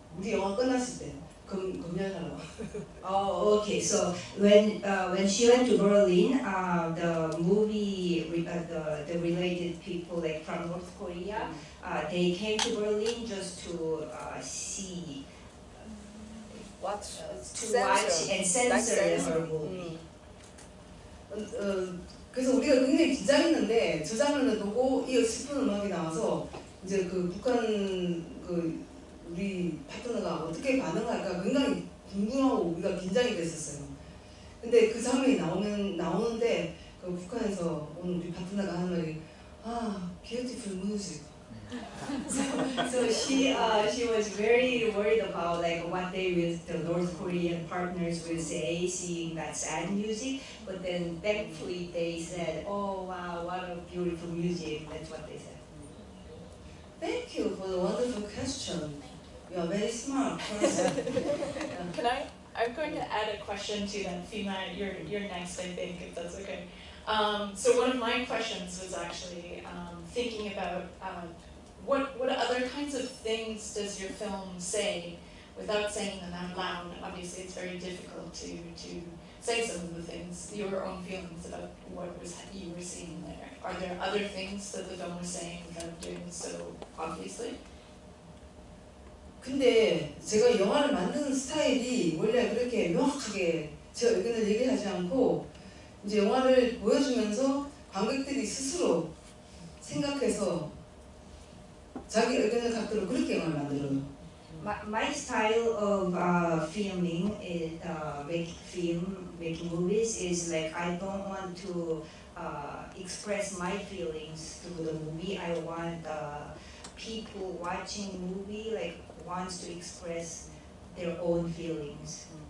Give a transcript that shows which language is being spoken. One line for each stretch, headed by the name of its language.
Korean: 우리 영화 끝났을 때 검열하러.
English: Oh, okay. So when she went to Berlin, the movie the related people like from North Korea, they came to Berlin just to see, Watch, to watch and censor her movie.
Korean: 그래서 우리가 굉장히 긴장했는데 저 장면을 보고 이 슬픈 음악이 나와서 이제 그 북한 그 우리 파트너가 어떻게 반응할까 굉장히 궁금하고 우리가 긴장이 됐었어요. 근데 그 장면이 나오는데 그 북한에서 온 우리 파트너가 하는 말이
English: beautiful music. So she was very worried about like what the North Korean partners will say, seeing that sad music. But then thankfully they said, "Oh wow, what a beautiful music." That's what they said. Thank you for the wonderful question. You are very smart person. Can I'm going to add a question to that, Fima. You're next, I think, if that's okay. So one of my questions was actually thinking about what other kinds of things does your film say without saying them out loud? Obviously, it's very difficult to say some of the things, your own feelings about what you were seeing there. Are there other things that the film was saying without doing so obviously?
Korean: 근데 제가 영화를 만드는 스타일이 원래 그렇게 명확하게 제 의견을 얘기하지 않고 이제 영화를 보여주면서 관객들이 스스로 생각해서 자기 의견을 갖도록 그렇게 영화를 만들어요.
English: My style of filming is making movies is like I don't want to express my feelings through the movie. I want people watching the movie like wants to express their own feelings.